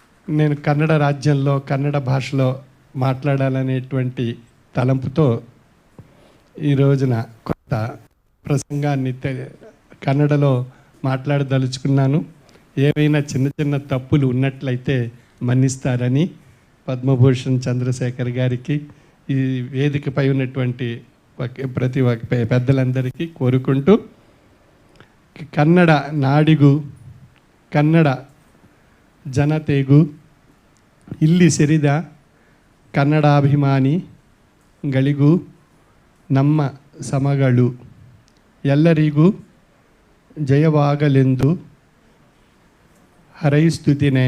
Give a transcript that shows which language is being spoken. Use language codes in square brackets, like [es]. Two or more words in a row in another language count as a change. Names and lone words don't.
[te] నేను కన్నడ రాజ్యంలో కన్నడ భాషలో మాట్లాడాలనేటువంటి తలంపుతో ఈ రోజున కొత్త ప్రసంగాన్ని కన్నడలో మాట్లాడదలుచుకున్నాను. ఏవైనా చిన్న చిన్న తప్పులు ఉన్నట్లయితే మన్నిస్తారని పద్మభూషణ్ చంద్రశేఖర్ గారికి, ఈ వేదికపై ఉన్నటువంటి ప్రతి పెద్దలందరికీ కోరుకుంటూ, [kn] ಕನ್ನಡ ನಾಡಿಗೂ ಕನ್ನಡ ಜನತೆಗೂ ಇಲ್ಲಿ ಸೇರಿದ ಕನ್ನಡಾಭಿಮಾನಿಗಳಿಗೂ ನಮ್ಮ ಸಮಗಳು ಎಲ್ಲರಿಗೂ ಜಯವಾಗಲೆಂದು ಹಾರೈಸುತ್ತೇನೆ.